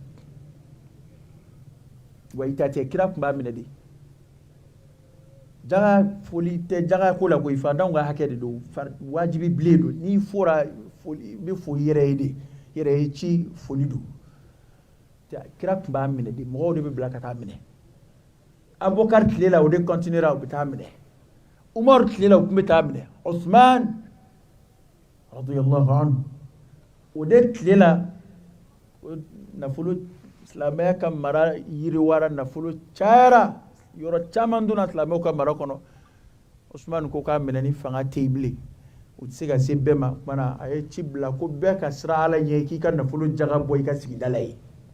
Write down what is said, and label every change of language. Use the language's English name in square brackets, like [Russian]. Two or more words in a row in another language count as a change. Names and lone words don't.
[Bambara] wa i ta tɛ kira tun b'a minɛ de jaga foli tɛ jaga ko la koyi fadanw ka hakɛ de don wajibi bilen don n'i fɔra foli i bɛ foli yɛrɛ ye de yɛrɛ ye ci foli don kira tun b'a minɛ de mɔgɔw de bɛ bila ka taa minɛ abubakar tile la o de continuera u bɛ taa minɛ umaru tile la u tun bɛ taa minɛ usman [Arabic] radiyallahu anhu [Bambara] o de tile la nafolo silamɛya ka mara yiriwara nafolo cayara yɔrɔ caman donna silamɛw ka mara kɔnɔ usman ko k'a minɛ ni fanga tɛ yen bilen u tɛ se ka se bɛɛ ma o kumana a ye ci bila ko bɛɛ ka siran ala ɲɛ k'i ka nafolo jaga bɔ i ka sigida la yen